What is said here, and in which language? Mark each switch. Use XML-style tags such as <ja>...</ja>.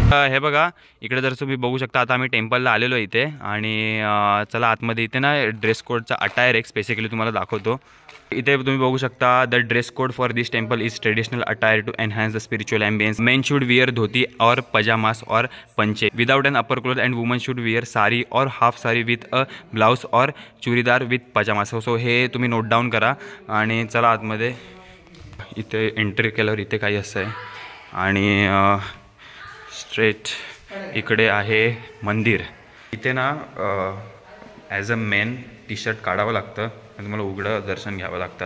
<mr>हे बघा इकडे जर तुम्ही बघू शकता. आता आम्ही टेम्पलला आलेलो इथे आणि चला आतमध्ये. इथे ना ड्रेस कोडचा अटायर एक स्पेसिफिकली तुम्हाला दाखवतो. इथे तुम्ही बघू शकता.</mr> <en>The dress code for this temple is traditional attire to enhance the spiritual ambience. Men should wear dhoti or pyjamas or panche without an upper cloth and woman should wear sari or half sari with a blouse or churidar with pyjamas.</en> <mr>सो हे तुम्ही note down करा. आणि चला आतमध्ये. इथे एंट्री केल्यावर इथे काही असं आहे आणि स्ट्रेट इकडे आहे मंदिर. इथे ना ॲज अ मेन टी-शर्ट काढावं लागतं आणि तुम्हाला उघडं दर्शन घ्यावं लागतं.</mr>